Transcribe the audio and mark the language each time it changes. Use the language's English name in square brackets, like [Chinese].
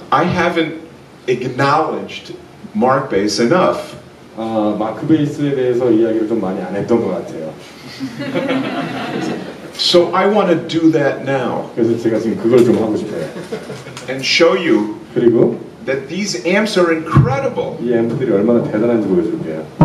[English] I haven't acknowledged Mark Bass enough. [Korean] 마크 베이스에 대해서 이야기를 좀 많이 안 했던 것 같아요. [English] So I want to do that now. [Korean] 그래서 제가 지금 그걸 좀 하고 싶어요. [English] And show you [Korean] 그리고 [English] that these amps are incredible. [Korean] 이 앰프들이 얼마나 대단한지 보여줄게요.